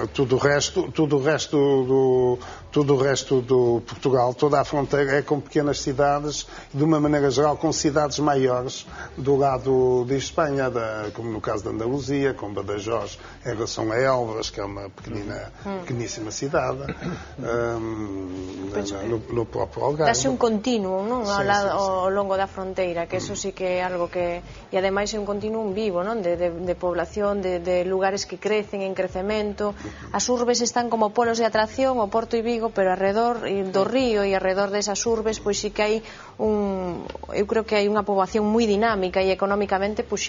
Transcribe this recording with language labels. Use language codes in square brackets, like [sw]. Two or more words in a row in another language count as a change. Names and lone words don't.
[pt] Tudo o resto do Portugal, toda a fronteira é com pequenas cidades, de uma maneira geral com cidades maiores do lado de Espanha, como no caso da Andaluzia, com Badajoz em relação a Elvas, que é uma pequeníssima cidade, no próprio Algarve. [gl] Dase un continuo, non? Ao longo da fronteira, que eso sí que é algo que, e ademais é un continuum vivo, non? De población, de lugares que crecen en crecemento. As urbes están como polos de atracción, o Porto e Vigo, pero alrededor do río e alrededor desas urbes, pois sí que hai eu creo que hai unha poboación moi dinámica e económicamente puxante, non?